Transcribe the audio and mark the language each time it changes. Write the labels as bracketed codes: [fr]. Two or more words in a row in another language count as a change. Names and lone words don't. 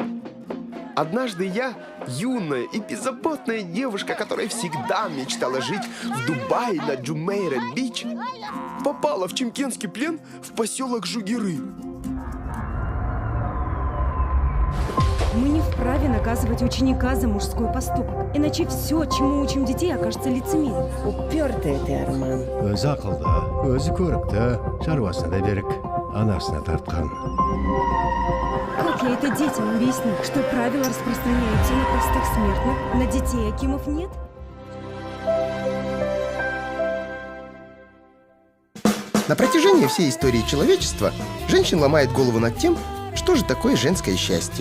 [ru] Однажды я, юная и беззаботная девушка, которая всегда мечтала жить в Дубае на Джумейра-Бич, попала в чемкенский плен в поселок Жугиры. Мы не вправе наказывать ученика за мужской поступок. Иначе все, чему учим детей, окажется лицемерием. Упертый ты, Арман. [kk] Өзі ақылды, өзі көрікті, шаруасына да берік, анасына тартқан. [ru] Как я это детям объясню, что правила распространяются на простых смертных, на детей Акимов нет? На протяжении всей истории человечества женщин ломает голову над тем, что же такое женское счастье.